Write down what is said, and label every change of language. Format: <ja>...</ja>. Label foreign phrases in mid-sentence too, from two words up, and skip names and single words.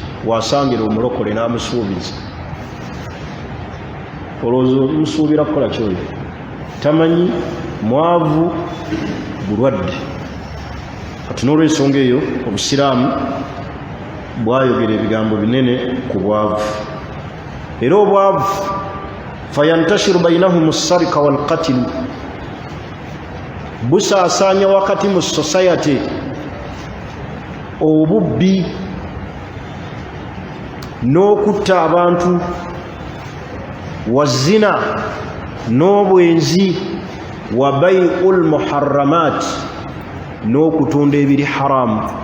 <lg>Wasangira omulokole n'amusuubiza. Olowooza omusuubira kukola kyoyo? Tamanyi, mwavu, bulwadde. Kati n'olw'ensonga eyo obusiraamu bwayogera ebigambo binene ku bwavu. Era obwavu</lg> <ar>فينتشر بينهم السرقة والقتل,</ar> <lg>busaasaanya wakati mu society obubbi n'okutta abantu, wazina n'obwenzi,</lg> <ar>وبيع المحرمات,</ar> <lg>n'okutunda ebiri haramu.</lg>